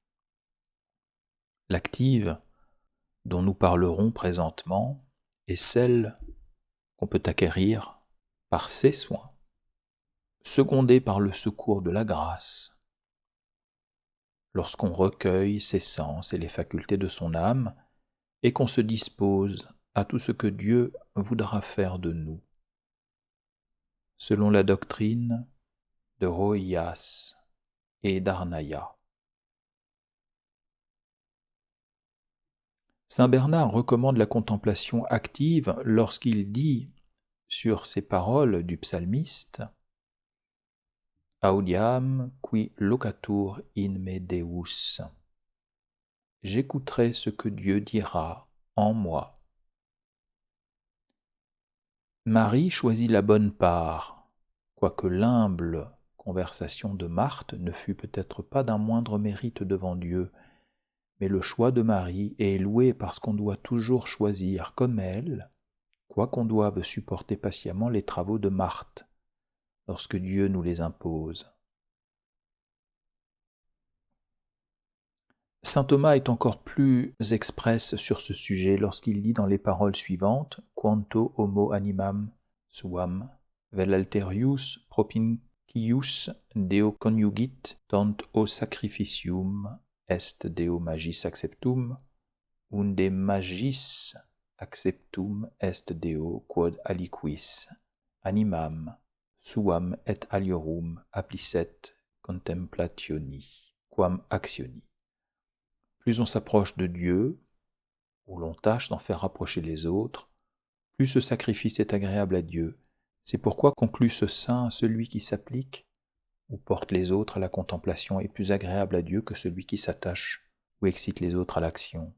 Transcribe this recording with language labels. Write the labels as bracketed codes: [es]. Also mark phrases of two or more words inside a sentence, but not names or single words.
[fr] L'active, dont nous parlerons présentement, est celle qu'on peut acquérir par ses soins, secondée par le secours de la grâce, lorsqu'on recueille ses sens et les facultés de son âme et qu'on se dispose à tout ce que Dieu voudra faire de nous, selon la doctrine de Rohyas et d'Arnaya. Saint Bernard recommande la contemplation active lorsqu'il dit sur ces paroles du psalmiste « [la] Audiam qui locatur in me Deus [fr] » « J'écouterai ce que Dieu dira en moi ». Marie choisit la bonne part, quoique l'humble conversation de Marthe ne fût peut-être pas d'un moindre mérite devant Dieu, mais le choix de Marie est loué parce qu'on doit toujours choisir comme elle, quoiqu'on doive supporter patiemment les travaux de Marthe, lorsque Dieu nous les impose. Saint Thomas est encore plus express sur ce sujet lorsqu'il dit dans les paroles suivantes [la] « Quanto homo animam suam, vel alterius propinquius Deo coniugit, tant o sacrificium est Deo magis acceptum, unde magis acceptum est Deo quod aliquis animam suam et aliorum applicet contemplationi, quam actioni ». [fr] Plus on s'approche de Dieu, ou l'on tâche d'en faire rapprocher les autres, plus ce sacrifice est agréable à Dieu. C'est pourquoi conclut ce saint, celui qui s'applique ou porte les autres à la contemplation est plus agréable à Dieu que celui qui s'attache ou excite les autres à l'action.